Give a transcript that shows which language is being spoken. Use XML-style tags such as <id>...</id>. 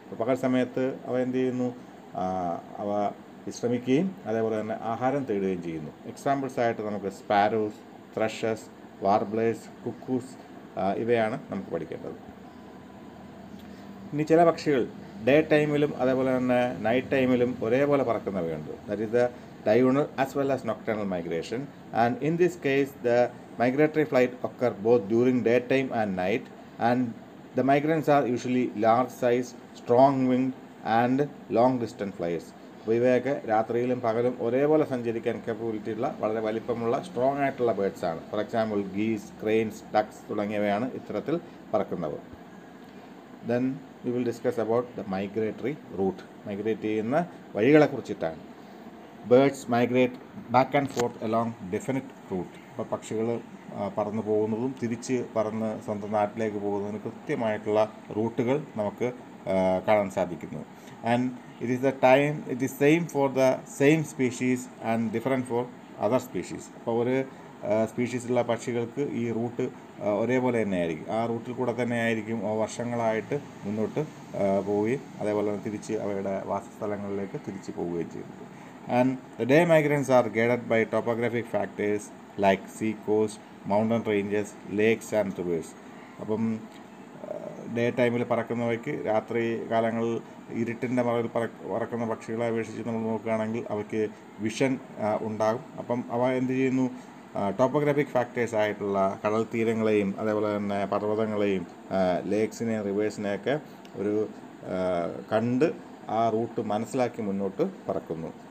<ml>പകൽ സമയത്ത് അവ എന്ത് ചെയ്യുന്നു? അവ വിശ്രമിക്കുകയും അതേപോലെ തന്നെ ആഹാരം തേടുകയും ചെയ്യുന്നു. എക്സാമ്പിൾസായിട്ട് നമുക്ക് സ്പാരോസ്, ത്രഷസ്, വാർബ്ലേഴ്സ്, കുക്കൂസ് ഇവയാണ് നമുക്ക് പഠിക്കേണ്ടത്. ഇനി ചില പക്ഷികൾ ഡേ ടൈമിലും അതേപോലെ തന്നെ നൈറ്റ് ടൈമിലും ഒരേപോലെ പറക്കുന്നവയുണ്ട്.</ml> <en>That is the diurnal as well as nocturnal migration, and in this case the migratory flight occur both during daytime and night, and the migrants are usually large size, strong winged and long distance flyers.</en> <ml>അപ്പോൾ ഇവയൊക്കെ രാത്രിയിലും പകലും ഒരേപോലെ സഞ്ചരിക്കാൻ capability ഉള്ള വളരെ വലിപ്പമുള്ള strong ആയിട്ടുള്ള ബേർഡ്സ് ആണ്.</ml> <en>for example</en> <ml>geese, cranes, ducts തുടങ്ങിയവയാണ് ഇത്തരത്തിൽ പറക്കുന്നവർ.</ml> <en>Then we will discuss about the migratory route.</en> <ml>Migrate ചെയ്യുന്ന വഴികളെക്കുറിച്ചിട്ടാണ്.</ml> <en>Birds migrate back and forth along definite route.</en> <ml>അപ്പോൾ പക്ഷികൾ പറന്നു പോകുന്നതും തിരിച്ച് പറന്ന് സ്വന്തം നാട്ടിലേക്ക് പോകുന്നതിന് കൃത്യമായിട്ടുള്ള റൂട്ടുകൾ നമുക്ക് കാണാൻ സാധിക്കുന്നു.</ml> <en>And it is same for the same species and different for other species.</en> <ml>അപ്പോൾ ഒരു സ്പീഷീസിലുള്ള പക്ഷികൾക്ക് ഈ റൂട്ട് ഒരേപോലെ തന്നെ ആയിരിക്കും. ആ റൂട്ടിൽ കൂടെ തന്നെ ആയിരിക്കും വർഷങ്ങളായിട്ട് മുന്നോട്ട് പോവുകയും അതേപോലെ തന്നെ തിരിച്ച് അവയുടെ വാസസ്ഥലങ്ങളിലേക്ക് തിരിച്ച് പോവുകയും ചെയ്യുന്നത്.</ml> <en>And the day migrants are guided by topographic factors like sea coast, mountain ranges, lakes and rivers. അപ്പം</en> <ml>ഡേ ടൈമിൽ പറക്കുന്നവയ്ക്ക് രാത്രി കാലങ്ങളിൽ ഇരുട്ടിൻ്റെ മറവിൽ പറക്കുന്ന പക്ഷികളെ അപേക്ഷിച്ച് നമ്മൾ നോക്കുകയാണെങ്കിൽ അവയ്ക്ക് വിഷൻ ഉണ്ടാകും. അപ്പം അവ എന്ത് ചെയ്യുന്നു, ടോപ്പോഗ്രാഫിക് ഫാക്ടേഴ്സ് ആയിട്ടുള്ള കടൽ തീരങ്ങളെയും അതേപോലെ തന്നെ പർവ്വതങ്ങളെയും ലേക്സിനെയും റിവേഴ്സിനെയൊക്കെ ഒരു കണ്ട് ആ റൂട്ട് മനസ്സിലാക്കി മുന്നോട്ട് പറക്കുന്നു.</ml>